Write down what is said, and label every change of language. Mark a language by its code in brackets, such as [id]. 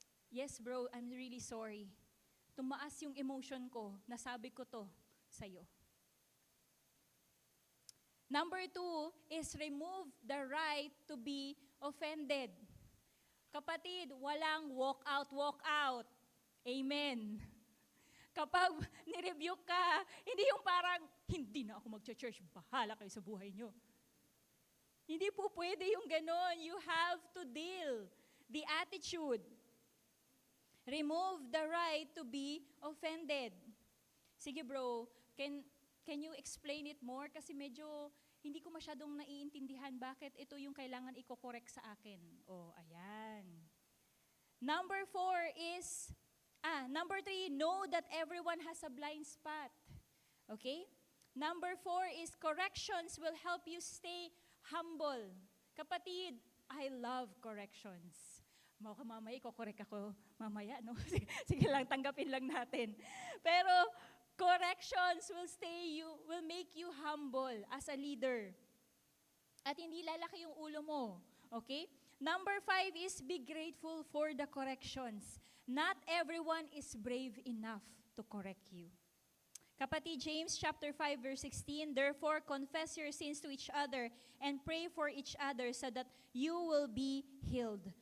[en] Yes bro, I'm really sorry. [tl] Tumaas yung emotion ko, nasabi ko to sa'yo. [en] Number 2 is remove the right to be offended. [tl] Kapatid, walang walk out. Amen. Kapag nirebuke ka, hindi yung parang, hindi na ako mag-church, bahala kayo sa buhay nyo. Hindi po pwede yung ganon. [en] You have to deal the attitude. Remove the right to be offended. [tl] Sige bro, [en] can you explain it more? [tl] Kasi medyo hindi ko masyadong naiintindihan bakit ito yung kailangan i-correct sa akin. Oh, ayan. [en] Number 3, know that everyone has a blind spot. Okay? Number 4 is corrections will help you stay humble. [tl] Kapatid, [en] I love corrections. [tl] Mamaya, i-correct ako mamaya, no? Sige lang, tanggapin lang natin. [en] Pero, corrections will make you humble as a leader. [tl] At hindi lalaki yung ulo mo. [en] Okay? Number 5 is be grateful for the corrections. Not everyone is brave enough to correct you. [tl] Kapatid, [en] James chapter 5 verse 16, therefore confess your sins to each other and pray for each other so that you will be healed.